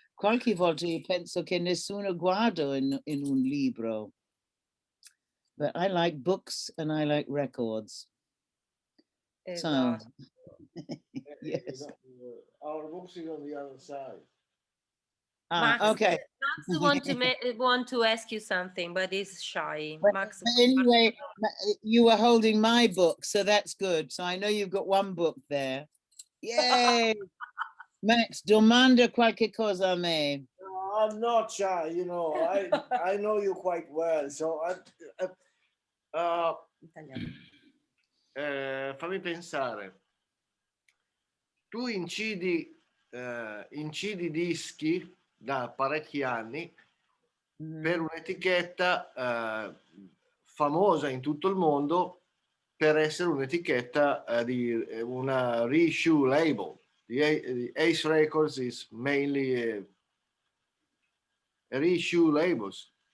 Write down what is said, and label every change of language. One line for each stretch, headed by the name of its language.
Italian: Qualche volta io penso che nessuno guarda in un libro.
English: But I like books and I like records.
Italian: Esatto.
English: So, yes. Our books is on the other side. Ah, Max, okay. Max want to ask you something, but he's shy. But Max, anyway, you were holding my book, so that's good. So I know you've got one book there. Yay!
Italian: Max, domanda qualche cosa a me.
English: No, I'm not shy, you know. I know you quite well, so
Italian: fammi pensare. Tu incidi dischi da parecchi anni per un'etichetta famosa in tutto il mondo per essere un'etichetta di una reissue label.
English: The Ace Records is mainly a reissue labels.